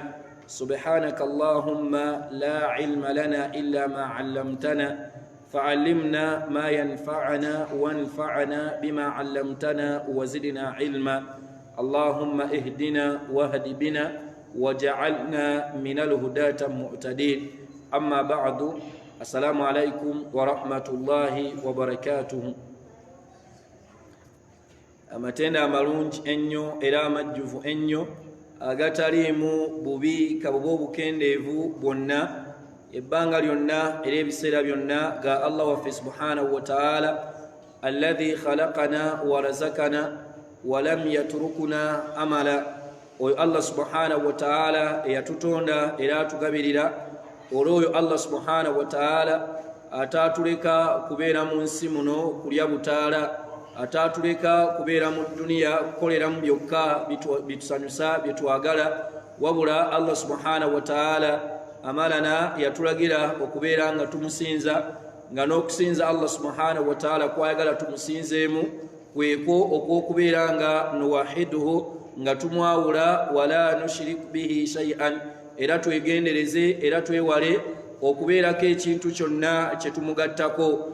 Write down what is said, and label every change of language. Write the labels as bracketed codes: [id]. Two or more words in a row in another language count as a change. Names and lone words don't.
[ar] سبحانك اللهم لا علم لنا إلا ما علمتنا فعلمنا ما ينفعنا وانفعنا بما علمتنا وزدنا علما. اللهم اهدنا واهد بنا وجعلنا من الهداة المهتدين. أما بعد، السلام عليكم ورحمة الله وبركاته. [lg] amatenda amalungi ennyo era amajjuvu ennyo agataliimu bubi kabuba obukendeevu bwonna ebbanga lyonna era ebiseera byonna ga Allah waffe [ar] سبحانه وتعالى الذي خلقنا ورزقنا ولم يتركنا هملا. [lg] oyo [ar] الله سبحانه وتعالى [lg] eyatutonda era atugabirira. olwoyo [ar] الله سبحانه وتعالى [lg] atatuleka kubeera mu nsi muno kulya butaala, atatuleka kubeera mu duniya kukoleramu byokka bitusanyusa byetwagala, wabula [ar] الله سبحانه وتعالى [lg] amalana yatulagira okubeera nga tumusinza, nga n'okusinza [ar] الله سبحانه وتعالى [lg] kwayagala tumusinzeemu kweko okwokubeera nga nuwahiduhu, nga tumwawula wala [ar] نشرك به شيئا, [lg] era twegendereze era twewale okubeerako ekintu kyonna kyetumugattako.